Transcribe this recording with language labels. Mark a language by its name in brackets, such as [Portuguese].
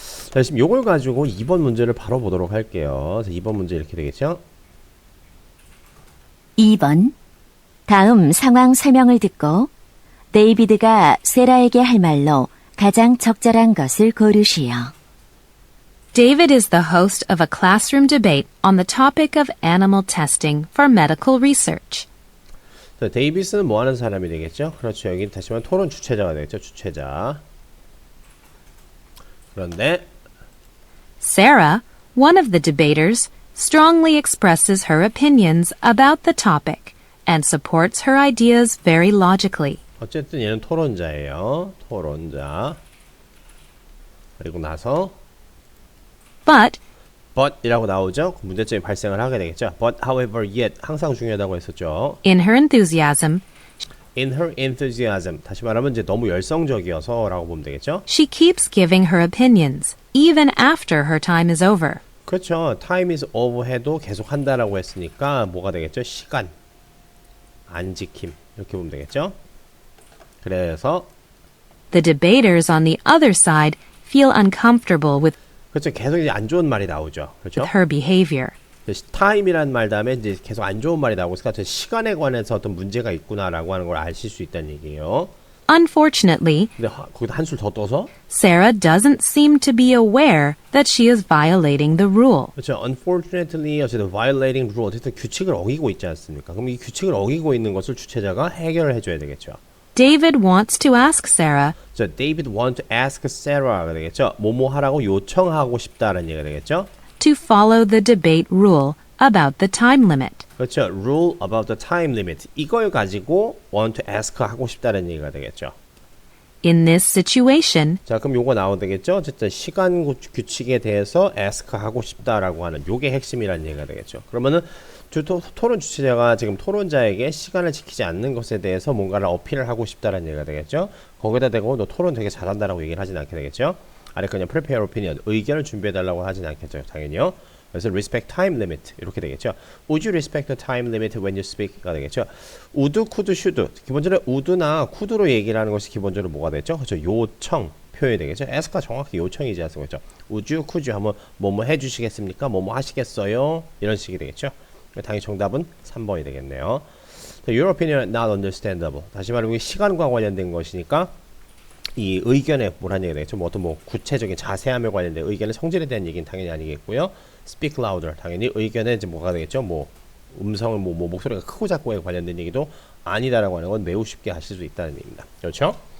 [Korean] 자, 지금 요걸 가지고 2번 문제를 바로 보도록 할게요. 2번 문제 이렇게 되겠죠. 2번. 다음 상황 설명을 듣고 데이비드가 세라에게 할 말로 가장 적절한 것을 고르시오. [English] David is the host of a classroom debate on the topic of animal testing for medical research. [Korean] 자, 데이비스는 뭐 하는 사람이 되겠죠? 그렇죠. 여기 다시 말하면 토론 주최자가 되겠죠. 주최자. 그런데 [English] Sarah, one of the debaters, strongly expresses her opinions about the topic and supports her ideas very logically. [Korean] 어쨌든 얘는 토론자예요. 토론자. 그리고 나서 [English] But [Korean] but이라고 나오죠. 문제점이 발생을 하게 되겠죠. [English] But however yet [Korean] 항상 중요하다고 했었죠. [English] in her enthusiasm, In her enthusiasm [Korean] 다시 말하면 이제 너무 열성적이어서라고 보면 되겠죠. [English] she keeps giving her opinions, even after her time is over. [Korean] 그렇죠. [English] Time is over [Korean] 해도 계속 한다라고 했으니까 뭐가 되겠죠? 시간 안 지킴 이렇게 보면 되겠죠. 그래서 [English] The debaters on the other side feel uncomfortable with [Korean] 그렇죠. 계속 이제 안 좋은 말이 나오죠. 그렇죠. [English] her behavior. [Korean] 타임이라는 말 다음에 이제 계속 안 좋은 말이 나오고 있으니까 시간에 관해서 어떤 문제가 있구나라고 하는 걸 아실 수 있다는 얘기예요. [English] Unfortunately, [Korean] 근데 거기다 한술 더 떠서 [English] Sarah doesn't seem to be aware that she is violating the rule. [Korean] 그렇죠. [English] Unfortunately, [Korean] 어쨌든 [English] violating rule, [Korean] 어쨌든 규칙을 어기고 있지 않습니까? 그럼 이 규칙을 어기고 있는 것을 주체자가 해결을 해줘야 되겠죠. [English] David wants to ask Sarah, [Korean] 자, [English] David want to ask Sarah [Korean] 가 되겠죠. 뭐뭐 하라고 요청하고 싶다라는 얘기가 되겠죠. [English] to follow the debate rule about the time limit. [Korean] 그렇죠. [English] Rule about the time limit. [Korean] 이걸 가지고 [English] want to ask [Korean] 하고 싶다는 얘기가 되겠죠. [English] In this situation, [Korean] 자, 그럼 요거 나오면 되겠죠. 어쨌든 시간 규칙에 대해서 ask 하고 싶다라고 하는 요게 핵심이라는 얘기가 되겠죠. 그러면은 토론 주체자가 지금 토론자에게 시간을 지키지 않는 것에 대해서 뭔가를 어필을 하고 싶다라는 얘기가 되겠죠. 거기다 대고 너 토론 되게 잘한다라고 얘기를 하진 않게 되겠죠. 아래 그냥 [English] prepare opinion, [Korean] 의견을 준비해달라고 하진 않겠죠. 당연히요. 그래서 [English] respect time limit [Korean] 이렇게 되겠죠. [English] Would you respect the time limit when you speak가 되겠죠. would, could, should [Korean] 기본적으로 would나 could로 얘기를 하는 것이 기본적으로 뭐가 되죠? 그렇죠. 요청 표현이 되겠죠. ask가 정확히 요청이지 않습니까? 그렇죠. [English] would you, could you [Korean] 하면 뭐뭐 해주시겠습니까? 뭐뭐 하시겠어요? 이런 식이 되겠죠. 당연히 정답은 3번이 되겠네요. [English] Your opinion not understandable. [Korean] 다시 말하면 시간과 관련된 것이니까 이 의견에 뭐라는 얘기가 되겠죠. 뭐 어떤 뭐 구체적인 자세함에 관련된 의견의 성질에 대한 얘기는 당연히 아니겠고요. [English] Speak louder. [Korean] 당연히 의견에 이제 뭐가 되겠죠. 뭐 음성을 뭐 목소리가 크고 작고에 관련된 얘기도 아니다라고 하는 건 매우 쉽게 하실 수 있다는 얘기입니다. 그렇죠?